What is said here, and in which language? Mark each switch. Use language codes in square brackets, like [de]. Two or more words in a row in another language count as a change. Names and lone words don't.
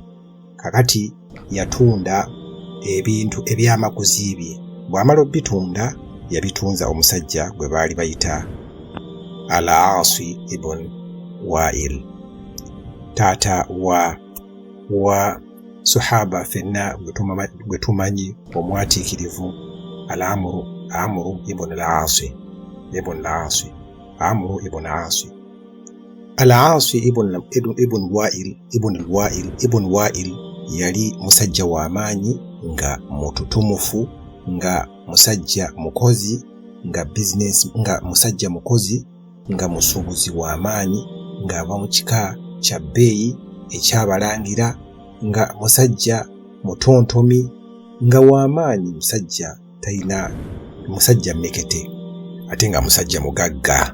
[lg] Kakati yatunda ebintu ebyamaguzi bye. Bw'amala obitunda yabitunza omusajja gwe baali bayita Al-Aas ibn Wa'il, taata wa sahaba fenna gwe tumanyi omwatiikirivu Amru ibn al-Aas. Al-Aas ibn Wa'il yali musajja w'amaanyi, nga mututumufu, nga musajja mukozi, nga musajja mukozi, nga musuubuzi w'amaanyi, ng'ava mu kika kya bbeeyi eky'abalangira, nga musajja mutontomi, nga w'amaanyi, musajja mmekete, ate nga musajja mugagga.